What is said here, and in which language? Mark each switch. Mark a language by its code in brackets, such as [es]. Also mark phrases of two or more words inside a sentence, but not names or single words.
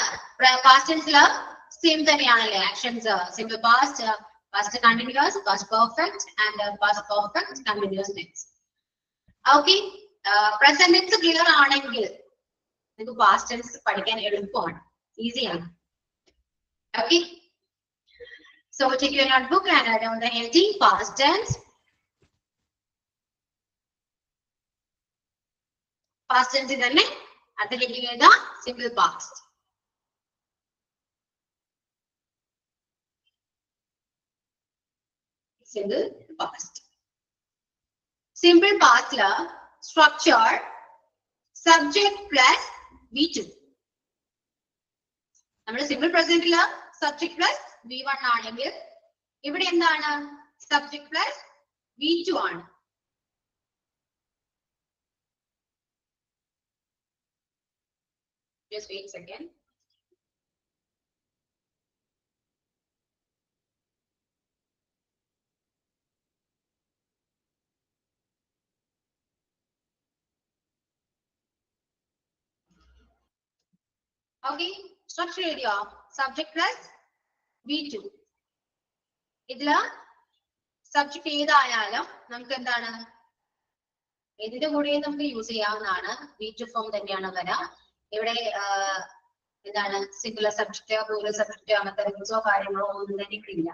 [en] past tense-il same [ml] തന്നെയാണല്ലേ ആക്ഷൻസ്. [en] simple past, past continuous, past perfect and past perfect continuous tense. [ml] ഓക്കെ. [en] present tense clear [ml] ആണെങ്കിൽ നിങ്ങൾക്ക് [en] past tense [ml] പഠിക്കാൻ എളുപ്പമാണ്, ഈസിയാണ്. [en] Okay. So take your notebook and write down the heading past tense. Past tense ഇതന്നെ. [ml] അടുത്ത heading ഏതാ? [en] Simple past. Simple past. Simple past la structure subject plus V2. [ml] നമ്മുടെ [en] simple present-il subject plus V1 [ml] ആണെങ്കിൽ ഇവിടെ എന്താണ്? [en] subject plus V2 [ml] ആണ്. [en] Just wait a second. Okay. Structure area subject plus V2. [ml] ഇതില് സബ്ജക്ട് ഏതായാലും നമുക്ക് എന്താണ്? ഇതിന്റെ കൂടെ നമുക്ക് യൂസ് ചെയ്യാവുന്നതാണ്. V2 ഫോം തന്നെയാണ് വരാ. ഇവിടെ എന്താണ്? [en] singular subject, plural subject [ml] അങ്ങനത്തെ റൂൾസോ കാര്യങ്ങളോ ഒന്നും തന്നെ ഇല്ല.